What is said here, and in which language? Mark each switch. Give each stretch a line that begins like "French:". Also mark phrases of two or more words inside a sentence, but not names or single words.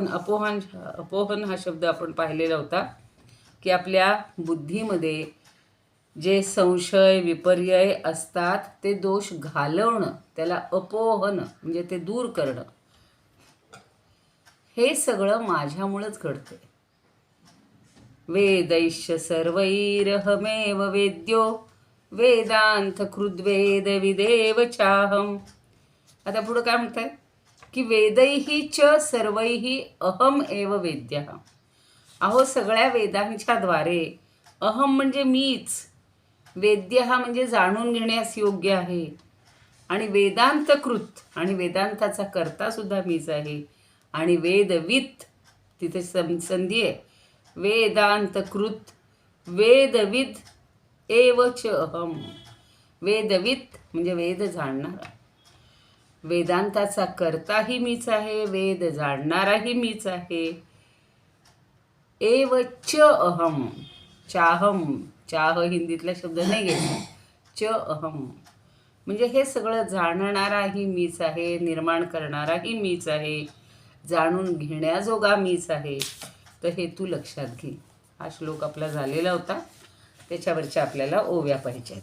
Marathi: अपोहन हा शब्द आपण पाहिलेला होता की आपल्या बुद्धीमध्ये जे संशय विपर्यय असतात ते दोष घालवणं, त्याला अपोहन म्हणजे ते दूर करणं. हे सगळं माझ्यामुळंच घडतं.
Sanskrit: वेदैश्च सर्वैरहमेव वेद्यो वेदांत कृद्वेद विदेव चाहं.
Marathi: आता पुढं काय म्हणताय?
Sanskrit: की वेदैही च सर्वैही अहम एव वेद्यः.
Marathi: अहो सगळ्या वेदांच्या द्वारे अहम म्हणजे मीच, वेद्य हा म्हणजे जाणून घेण्यास योग्य आहे, आणि वेदांतकृत आणि वेदांताचा कर्ता सुद्धा मीच आहे, आणि वेदवित तिथे संधी आहे,
Sanskrit: वेदांतकृत वेदविद एव च अहम.
Marathi: वेदवित म्हणजे वेद जाणणारा, वेदांताचा कर्ताही मीच आहे, वेद जाणणाराही मीच आहे.
Sanskrit: एव च अहम,
Marathi: चाहम, चाह हिंदीतला शब्द नाही घ्यायचा,
Sanskrit: च अहम
Marathi: म्हणजे हे सगळं जाणणाराही मीच आहे, निर्माण करणाराही मीच आहे, जाणून घेण्याजोगा मीच आहे. तर हे तू लक्षात घे. हा श्लोक आपला झालेला होता, त्याच्यावरच्या आपल्याला ओव्या पाहिजेत.